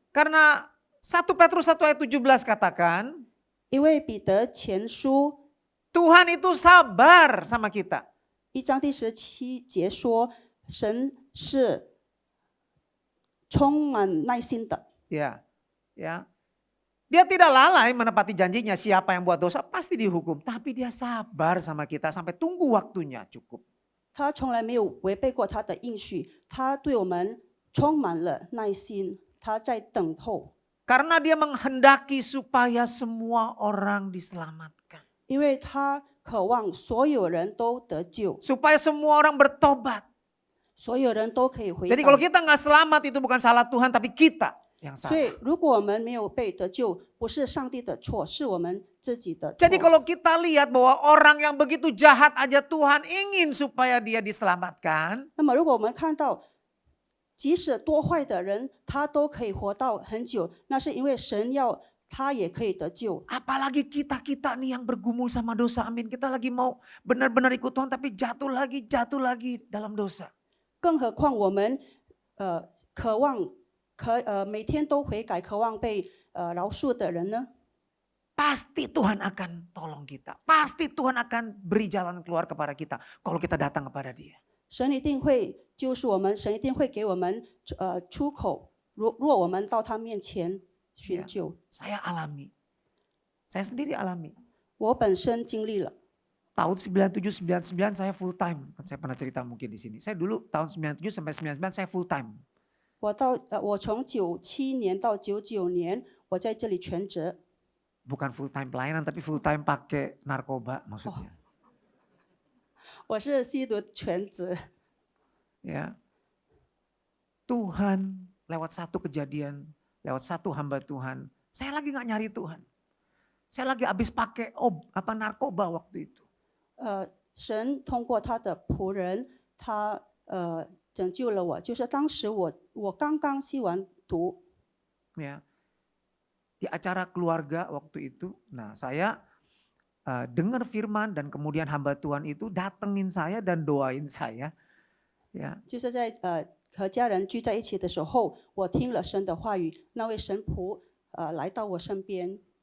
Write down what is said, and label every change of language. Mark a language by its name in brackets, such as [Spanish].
[Indonesian] Karena 1 Petrus 1 ayat 17 katakan, [Chinese] 因为彼得前书 [Indonesian] Tuhan itu sabar sama kita. [Chinese] 1章第17节说，神是充满耐心的， [Indonesian] Ya, ya. Dia tidak lalai menepati janjinya, siapa yang buat dosa pasti dihukum. Tapi dia sabar sama kita sampai tunggu waktunya cukup. [Chinese] 他从来没有违背过他的应许，他对我们充满了耐心，他在等候， [Indonesian] Karena dia menghendaki supaya semua orang diselamatkan. [Chinese] 因为他渴望所有人都得救， [Indonesian] Supaya semua orang bertobat. [Chinese] 所有人都可以回 [Indonesian] Jadi [Chinese] 答 [Indonesian] kalau。 kita nggak selamat itu bukan salah Tuhan tapi kita yang [Chinese] 所 [Indonesian] salah. [Chinese] 以，如果我们没有被得救，不是上帝的错，是我们自己的错。 [Indonesian] Jadi kalau kita lihat bahwa orang yang begitu jahat aja Tuhan ingin supaya dia diselamatkan. [Chinese] 那么，如果我们看到，即使多坏的人，他都可以活到很久，那是因为神要他也可以得救。 [Indonesian] Apalagi kita nih yang bergumul sama dosa, amin. Kita lagi mau benar-benar ikut Tuhan tapi jatuh lagi dalam dosa. [Chinese] 更何况我们，渴望每天都悔改，渴望被饶恕的人呢？ [Indonesian] Pasti Tuhan akan tolong kita. Pasti Tuhan akan beri jalan keluar kepada kita kalau kita datang kepada Dia. [Chinese] 神一定会救赎我们，神一定会给我们出口。若我们到他面前寻救， [Indonesian] Saya alami. Saya sendiri alami. [Chinese] 我本身经历了。 [Indonesian] Tahun 97-99 saya full time. Kan saya pernah cerita mungkin di sini. Saya dulu tahun 97 sampai 99 saya full time. [Chinese] 我从97年到99年，我在这里全职。 [Indonesian] Bukan full time pelayanan tapi full time pakai narkoba maksudnya. [Chinese] 我是吸毒全职。 [Indonesian] Ya. Tuhan lewat satu kejadian, lewat satu hamba Tuhan. Saya lagi nggak nyari Tuhan. Saya lagi habis pakai narkoba waktu itu. [Chinese] 神通过他的仆人，他拯救了我。就是当时我刚刚吸完毒， [Indonesian] Ya. Di acara keluarga waktu itu, nah saya dengar firman dan kemudian hamba Tuhan itu datengin saya dan doain saya. Ya. [Chinese] 就是在和家人聚在一起的时候，我听了神的话语，那位神仆来到我身边。